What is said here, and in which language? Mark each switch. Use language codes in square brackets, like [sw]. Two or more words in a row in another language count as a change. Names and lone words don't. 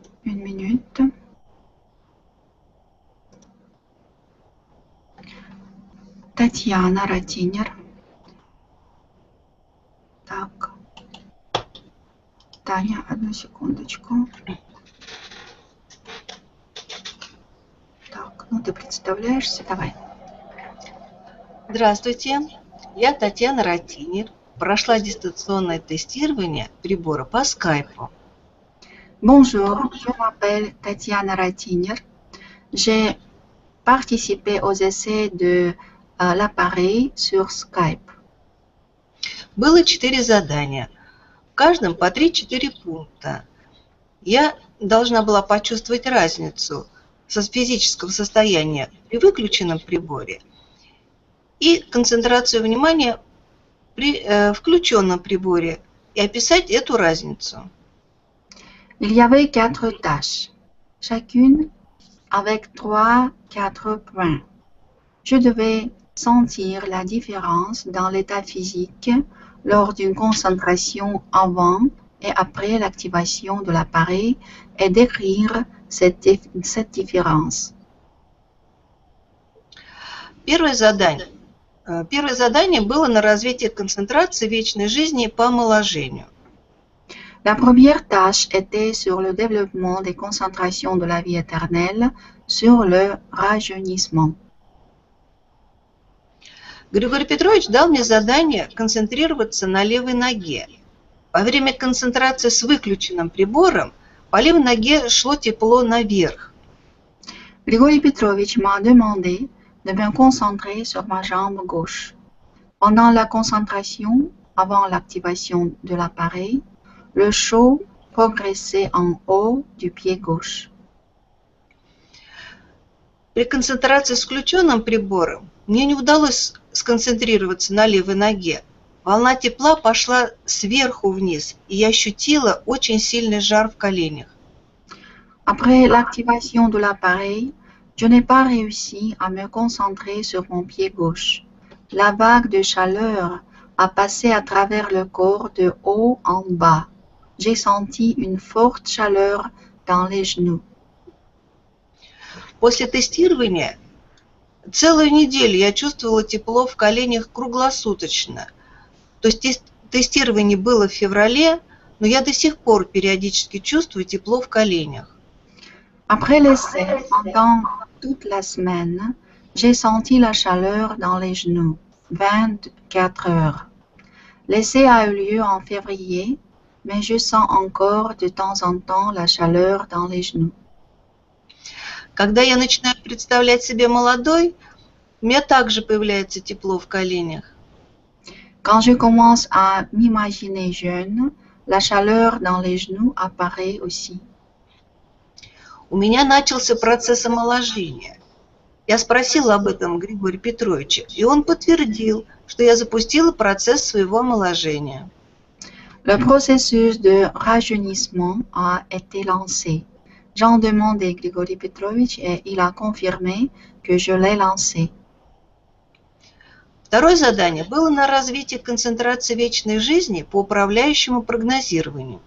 [fr] Une minute. [ru] Татьяна Ратинер. Так. Таня, одну секундочку. Так, ну ты представляешься, давай. Здравствуйте, я Татьяна Ратинер. Прошла дистанционное тестирование прибора по скайпу. [fr] Bonjour, je m'appelle Tatiana Ratiner. J'ai participé aux essais de l'appareil sur Skype. [ru] Было 4 задания, в каждом по 3-4 пункта. Я должна была почувствовать разницу со физического состояния при выключенном приборе и концентрацию внимания при включенном приборе и описать эту разницу. [fr] Il y avait 4 tâches, chacune avec 3-4 points. Je devais sentir la différence dans l'état physique lors d'une concentration avant et après l'activation de l'appareil et décrire cette différence. [ru] Первое задание было на развитие концентрации вечной жизни по омоложению. [fr] La première tâche était sur le développement des concentrations de la vie éternelle sur le rajeunissement. [ru] Григорий Петрович дал мне задание концентрироваться на левой ноге. Во время концентрации с выключенным прибором по левой ноге шло тепло наверх. [fr] Grigori Petrovich m'a demandé de me concentrer sur ma jambe gauche. Pendant la concentration, avant l'activation de l'appareil, le chaud progressait en haut du pied gauche. [ru] При концентрации с включенным прибором мне не удалось сконцентрироваться на левой ноге. Волна тепла пошла сверху вниз, и я ощутила очень сильный жар в коленях. [fr] Après l'activation de l'appareil, je n'ai pas réussi à me concentrer sur mon pied gauche. La vague de chaleur a passé à travers le corps de haut en bas. J'ai senti une forte chaleur dans les genoux. [ru] После тестирования целую неделю я чувствовала тепло в коленях круглосуточно. То есть тестирование было в феврале, но я до сих пор периодически чувствую тепло в коленях. [fr] Après l'essai, pendant toute la semaine, j'ai senti la chaleur dans les genoux, 24 heures. L'essai a eu lieu en février, mais je sens encore de temps en temps la chaleur dans les genoux. [ru] Когда я начинаю представлять себя молодой, у меня также появляется тепло в коленях. [fr] Quand je commence à m'imaginer jeune, la chaleur dans les genoux apparaît aussi. [ru] У меня начался процесс омоложения. Я спросила об этом Григория Петровича, и он подтвердил, что я запустила процесс своего омоложения. [fr] Le processus de rajeunissement a été lancé. J'en demandais Grigori Petrovich et il a confirmé que je l'ai lancé. [ru] Второе задание было на развитие концентрации вечной жизни по управляющему прогнозированию.